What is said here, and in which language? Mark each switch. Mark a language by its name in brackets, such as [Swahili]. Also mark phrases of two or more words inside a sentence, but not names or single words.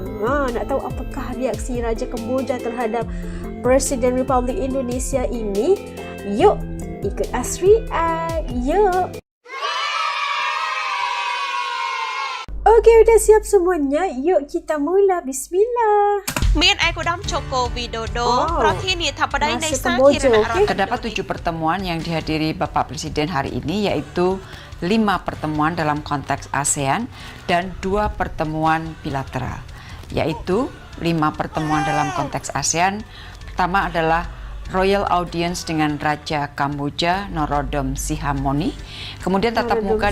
[Malay] Nak tahu apakah reaksi Raja Kamboja terhadap Presiden Republik Indonesia ini? Yuk, ikut As react. Yuk. Okey, udah siap semuanya. Yuk kita mula. Bismillah. [Khmer] មានឯកឧត្តម Joko Widodo ប្រធានាធិបតីនៃសាធារណរដ្ឋ [Indonesian] Terdapat 7 pertemuan yang dihadiri Bapak Presiden hari ini, yaitu 5 pertemuan dalam konteks ASEAN dan 2 pertemuan bilateral, yaitu 5 pertemuan dalam konteks ASEAN. Pertama adalah [English] Royal Audience [Indonesian] dengan Raja Kamboja Norodom Sihamoni, kemudian tatap muka